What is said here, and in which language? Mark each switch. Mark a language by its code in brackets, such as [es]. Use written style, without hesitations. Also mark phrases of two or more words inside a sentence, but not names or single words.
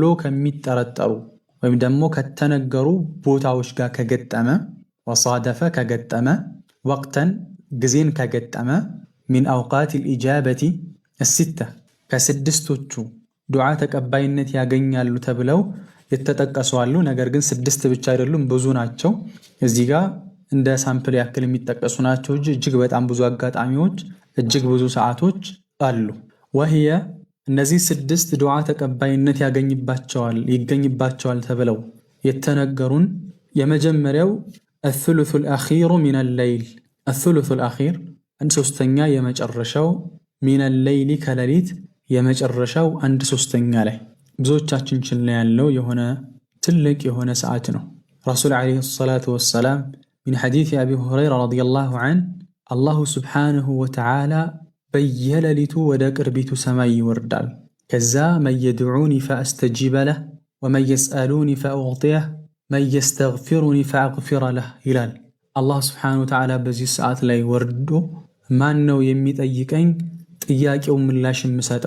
[am] ከሚጠረጠሩ ወይም ደግሞ ከተነገሩ ቦታዎች ጋር ከገጠመ ወሳደፈ ከገጠመ ወቅተን ጊዜን ከገጠመ [ar] من أوقات الإجابة ست [am] ከስድስቶቹ ዱዓ ተቀባይነት ያገኛሉ ተብለው የተጠቀሱ አሉ። ነገር ግን 6 ብቻ አይደሉም፣ ብዙ ናቸው። እዚህ ጋር እንደ ሳምፕል ያክል የሚጠቀሱ ናቸው እንጂ እጅግ በጣም ብዙ አጋጣሚዎች እጅግ ብዙ ሰዓቶች አሉ። ወህየ እነዚህ 6 ዱዓ ተቀባይነት ይገኝባቸዋል ተብለው የተነገሩን የመጀመሪያው [ar] الثلث الأخير من الليل الثلث الأخير [am] አንድ ሶስተኛ የመጨረሻው [ar] من الليل [am] ከሌሊት የመጨረሻው አንድ ሶስተኛ ላይ ብዙዎቻችን ችላ ያለው የሆነ ትልቅ የሆነ ሰዓት ነው። ረሱል [ar] عليه الصلاة والسلام من حديث أبي هريرة رضي الله عنه الله سبحانه وتعالى [am] በየሌሊቱ ወደ ቅርቢቱ ሰማይ ይወርዳል። ከዛ [ar] من يدعوني فأستجيب له ومن يسألني فأعطيه من يستغفرني فأغفر له [am] ይላል። አላህ [ar] سبحانه وتعالى [am] በዚህ ሰዓት ላይ ወርዶ ማን ነው የሚጠይቀኝ ጥያቄው ምላሽ የምሰጠው?